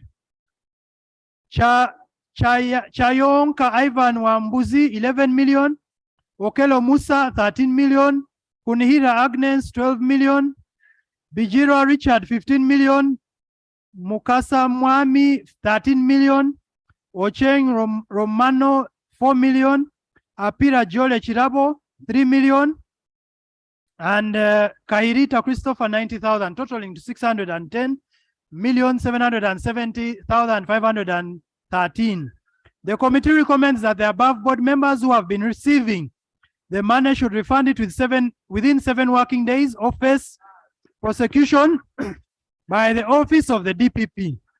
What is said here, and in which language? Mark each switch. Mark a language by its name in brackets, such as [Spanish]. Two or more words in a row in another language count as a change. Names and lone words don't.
[English] Chayonka Ivan Wambuzi, 11 million, Okelo Musa, 13 million, Kunihira Agnes, 12 million, Bijiro Richard, 15 million, Mukasa Mwami, 13 million, Ocheng Romano, 4 million, Apira Jole Chirabo, 3 million, and Kairita Christopher, 90,000, totaling to 610,770,513. The committee recommends that the above board members who have been receiving the money should refund it within 7 working days of first prosecution by the office of the DPP.